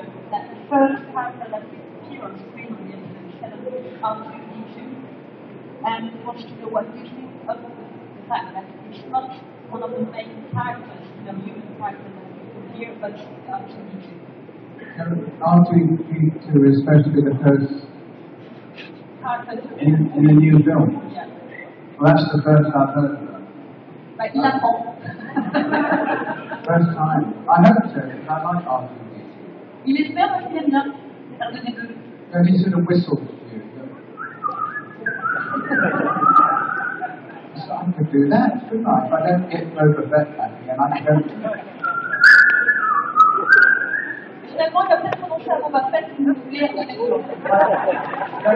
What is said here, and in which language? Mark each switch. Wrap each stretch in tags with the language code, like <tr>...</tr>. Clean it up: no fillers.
<en>That the first character that will appear on screen on the episode 7 is R2D2, and he wants to know what you think of the fact that it's not one of the main characters, the human character that we hear, but R2D2. R2D2 especially the first in a new film. Yeah. Well, that's the first I've heard of that.</en> <fr>Like, il apprend.</fr> <en>First time. I hope so, because I like R2D2.</en> <fr>Il espère parce qu'il aime bien R2D2.</fr> <en>No, he sort of whistles to you. So I could do that, couldn't I? If I don't get Boba Fett happy, and I don't.</en> <fr>Finalement, il va peut-être prononcer à Boba Fett si vous voulez R2D2.</fr>